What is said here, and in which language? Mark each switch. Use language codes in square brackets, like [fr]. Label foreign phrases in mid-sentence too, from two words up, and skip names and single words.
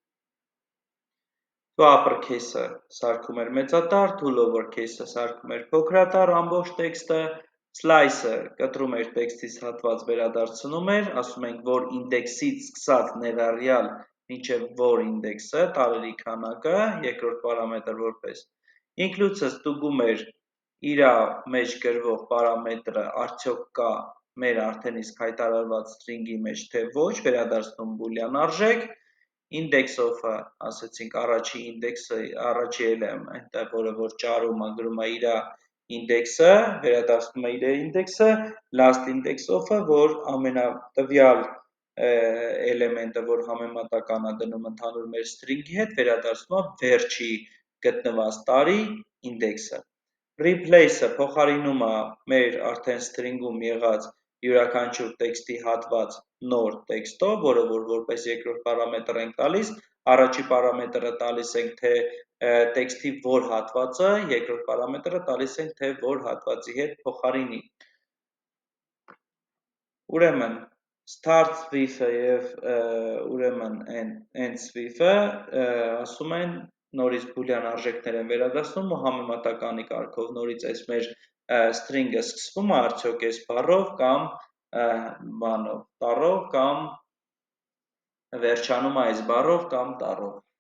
[en] to uppercase- [hy] ը սարքում էր մեծատառ, [en] to lowercase- [hy] ը սարքում էր փոքրատառ ամբողջ տեքստը, slice-ը կտրում էր տեքստից հատված վերադարձնում էր, ասում ենք, որ ինդեքսից սկսած ներառյալ մինչև որ ինդեքսը, տարերի քանակը, երկրորդ պարամետր որպես includes-ը ստուգում էր իրա մեջ գրվող պարամետրը արդյոք կա մեր արդեն իսկ հայտարարված string-ի մեջ, թե ոչ, վերադարձնում բուլյան արժեք, [en] index of- [hy] ը, ասեցինք առաջի ինդեքսը, առաջի էլեմենտը, որը որ ճարում է, գրում է իրա ինդեքսը, վերադարձնում է իր ինդեքսը, [en] last index of- [hy] ը, որ ամենատվյալ էլեմենտը, որ համեմատական է դնում ընդհանուր մեր string-ի հետ, վերադարձնում է վերջի գտնված տարի ինդեքսը։ Replace-ը փոխարինում է մեր արդեն string-ում եղած յուրաքանչյուր տեքստի հատված նոր տեքստով, որը որպես երկրորդ պարամետր ենք տալիս, առաջի պարամետրը տալիս ենք, թե տեքստի որ հատվածը, երկրորդ պարամետրը տալիս ենք, թե որ հատվածի հետ փոխարինի։ Ուրեմն [en] start with- [hy] ը և ուրեմն [en] ends with- [hy] ը ասում են նորից բուլյան արժեքներ են վերադասնում ու համեմատականի կարգով նորից այս մեր string-ը սկսվում է արդյոք այս բառով կամ բանով, տառով կամ վերջանում է այս բառով կամ տառով։